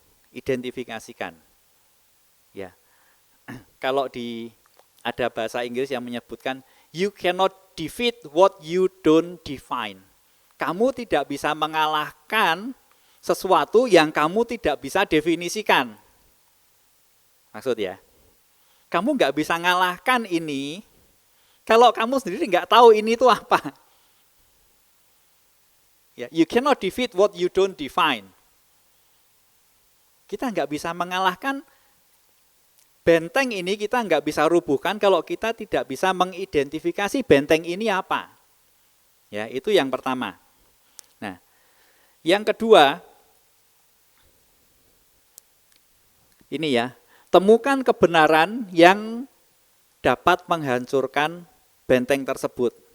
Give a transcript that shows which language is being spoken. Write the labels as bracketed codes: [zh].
[id] Identifikasikan. Ya. Kalau ada bahasa Inggris yang menyebutkan [en] you cannot defeat what you don't define. [id] Kamu tidak bisa mengalahkan sesuatu yang kamu tidak bisa definisikan. Maksud ya, kamu nggak bisa ngalahkan ini kalau kamu sendiri nggak tahu ini itu apa. [en] Ya, you cannot defeat what you don't define. [id] Kita nggak bisa mengalahkan benteng ini, kita nggak bisa rubuhkan kalau kita tidak bisa mengidentifikasi benteng ini apa. Ya, itu yang pertama. Nah, yang kedua, ini ya, temukan kebenaran yang dapat menghancurkan benteng tersebut.